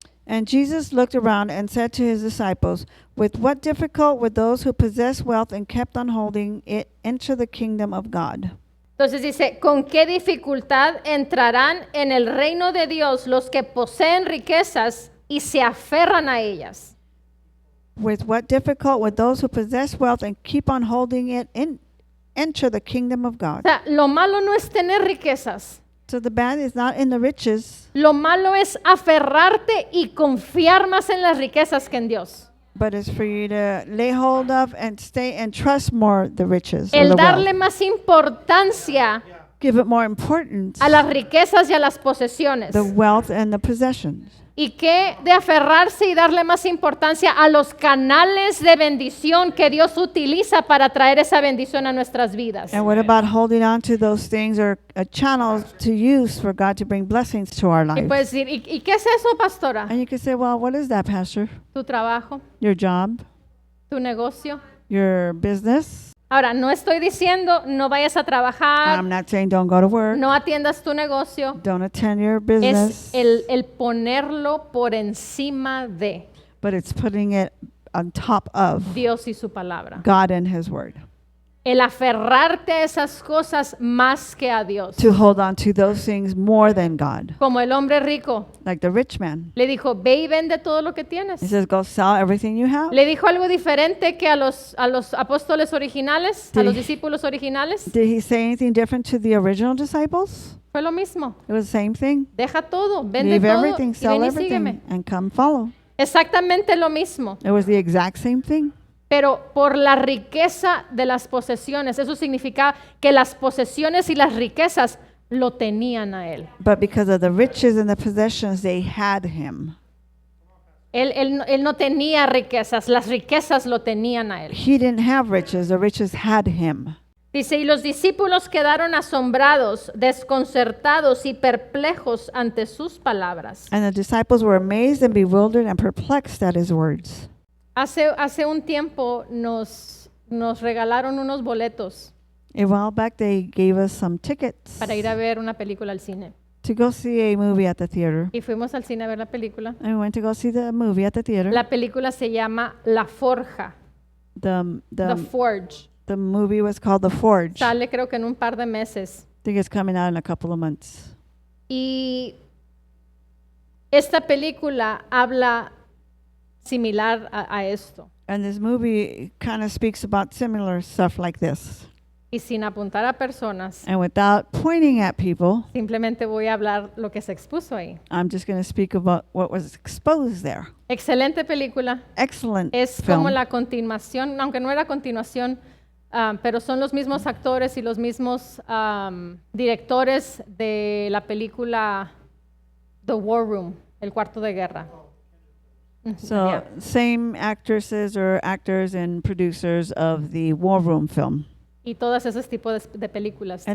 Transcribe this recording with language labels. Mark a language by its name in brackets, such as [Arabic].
[English] And Jesus looked around and said to his disciples, With what difficult would those who possess wealth and kept on holding it enter the kingdom of God? [Spanish] Entonces dice, ¿con qué dificultad entrarán en el reino de Dios los que poseen riquezas y se aferran a ellas? [English] With what difficult would those who possess wealth and keep on holding it enter the kingdom of [Spanish] O [English] God? [Spanish] sea, lo malo no es tener riquezas. [English] So the bad is not in the riches, [Spanish] Lo malo es aferrarte y confiar más en las riquezas que en Dios. [English] but it's for you to lay hold of and stay and trust more the riches or [Spanish] El [English] the [Spanish] darle [English] wealth. [Spanish] más importancia [English] Give it more importance, [Spanish] a las riquezas y a las posesiones. [English] the wealth and the possessions. [Spanish] Y que de aferrarse y darle más importancia a los canales de bendición que Dios utiliza para traer esa bendición a nuestras vidas. [English] And what about holding on to those things or channels to use for God to bring blessings to our [Spanish] Y [English] lives? [Spanish] puedes decir, ¿y qué es eso, pastora? [English] And you can say, well, what is that, Pastor? [Spanish] Tu trabajo, [English] Your job, [Spanish] tu negocio. [English] your business. [Spanish] Ahora, no estoy diciendo no vayas a trabajar, [English] I'm not saying don't go to work, [Spanish] no atiendas tu negocio. [English] don't attend your [Spanish] Es [English] business, [Spanish] el ponerlo por encima de [English] but it's putting it on top of [Spanish] Dios y su palabra. [English] God and His Word. [Spanish] El aferrarte a esas cosas más que a Dios. [English] To hold on to those things more than God. [Spanish] Como el hombre rico [English] Like the rich man. [Spanish] le dijo, ve y vende todo lo que tienes. [English] He says, go sell everything you have. [Spanish] Le dijo algo diferente que a los apóstoles originales, a [English] Did [Spanish] los [English] he- [Spanish] discípulos originales. [English] Did he say anything different to the original disciples? [Spanish] Fue lo mismo. [English] It was the same thing. [Spanish] Deja todo, vende [English] Leave [Spanish] todo [English] everything, [Spanish] y [English] sell [Spanish] ven y [English] everything, [Spanish] sígueme. [English] and come follow. [Spanish] Exactamente lo mismo. [English] It was the exact same thing. [Spanish] Pero por la riqueza de las posesiones, eso significa que las posesiones y las riquezas lo tenían a él. [English] But because of the riches and the possessions, they had him. [Spanish] Él no tenía riquezas, las riquezas lo tenían a él. [English] He didn't have riches, the riches had him. [Spanish] Dice, y los discípulos quedaron asombrados, desconcertados y perplejos ante sus palabras. [English] And the disciples were amazed and bewildered and perplexed at his words. [Spanish] Hace un tiempo nos regalaron unos boletos [English] A while back, they gave us some tickets [Spanish] para ir a ver una película al cine. [English] to go see a movie at the theater. [Spanish] Y fuimos al cine a ver la película. [English] And we went to go see the movie at the theater. [Spanish] La película se llama La Forja, The Forge. [English] The movie was called The Forge. I [Spanish] Sale creo que en un par de meses. [English] think it's coming out in a couple of months. [Spanish] Y esta película habla similar a esto. [English] And this movie kind of speaks about similar stuff like this. [Spanish] Y sin apuntar a personas, [English] And without pointing at people, [Spanish] simplemente voy a hablar lo que se expuso ahí. [English] I'm just going to speak about what was exposed there. [Spanish] Excelente película. [English] Excellent [Spanish] Es [English] film. [Spanish] como la continuación, aunque no era continuación, pero son los mismos actores y los mismos directores de la película The War Room, El Cuarto de Guerra. [English] So Yeah. same actresses or actors and producers of the War Room film [Spanish] Y todos esos tipos de películas.